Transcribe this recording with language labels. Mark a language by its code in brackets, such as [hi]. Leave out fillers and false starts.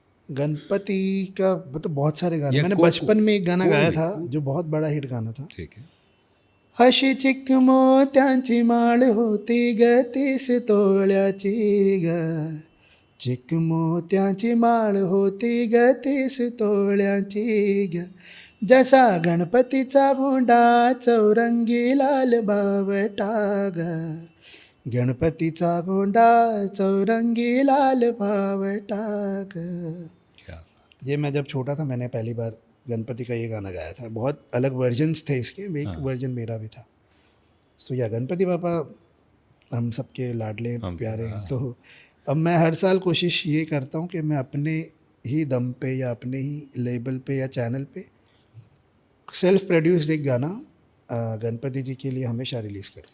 [hi] गणपति का मतलब बहुत सारे गाने, या मैंने कोई- बचपन में एक गाना कोई गाया भी, था जो बहुत बड़ा हिट गाना था। ठीक है। [mr] अशी चिक मोत्यांची माळ होती ग 30 तोळ्याची ग, चिक मोत्यांची माळ होती ग 30 तोळ्याची ग, जसा गणपतीचा गोंडा चौरंगी लाल बावटा ग, गणपतीचा गोंडा चौरंगी लाल बावटा ग। [hi] क्या ये मैं जब छोटा था मैंने पहली बार गणपति का ये गाना गाया था। बहुत अलग वर्जन्स थे इसके, एक वर्जन मेरा भी था। सो या गणपति पापा हम सबके लाडले प्यारे हैं। तो अब मैं हर साल कोशिश ये करता हूँ कि मैं अपने ही दम पे या अपने ही लेबल पे या चैनल पे सेल्फ प्रोड्यूस्ड एक गाना गणपति जी के लिए हमेशा रिलीज़ करूँ।